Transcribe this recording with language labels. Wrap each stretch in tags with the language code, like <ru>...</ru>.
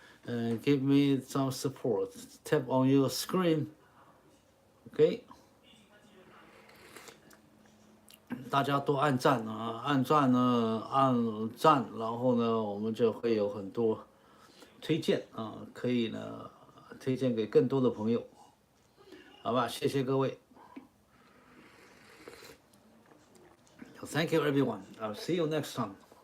<en>and give me some support. Tap on your screen.</en> <zh>OK， 大家多按赞啊，按赞呢，按赞，然后呢，我们就会有很多推荐啊，可以呢推荐给更多的朋友，好吧？谢谢各位。</zh> <en>Thank you everyone. I'll see you next time.</en>